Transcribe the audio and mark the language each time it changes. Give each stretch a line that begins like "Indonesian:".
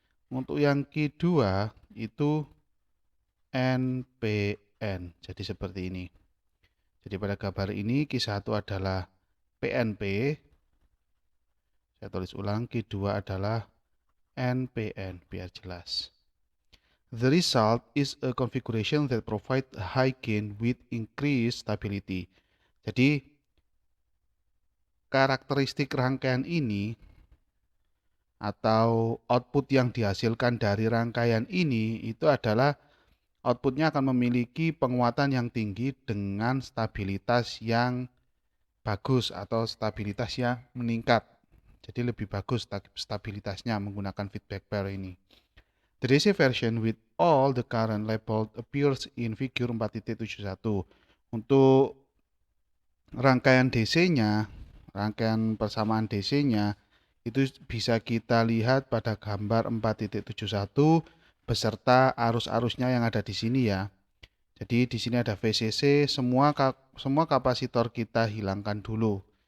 Indonesian: Untuk yang Q2 itu NPN. Jadi seperti ini. Jadi pada gambar ini Q1 adalah PNP. Saya tulis ulang, Q2 adalah NPN biar jelas.
English: The result is a configuration that provide high gain with increased stability.
Indonesian: Jadi karakteristik rangkaian ini atau output yang dihasilkan dari rangkaian ini itu adalah outputnya akan memiliki penguatan yang tinggi dengan stabilitas yang bagus atau stabilitas yang meningkat. Jadi lebih bagus stabilitasnya menggunakan feedback pair ini.
English: The DC version with all the current labeled appears in figure 4.71.
Indonesian: Untuk rangkaian DC-nya, rangkaian persamaan DC-nya itu bisa kita lihat pada gambar 4.71 beserta arus-arusnya yang ada di sini ya. Jadi di sini ada VCC, semua kapasitor kita hilangkan dulu.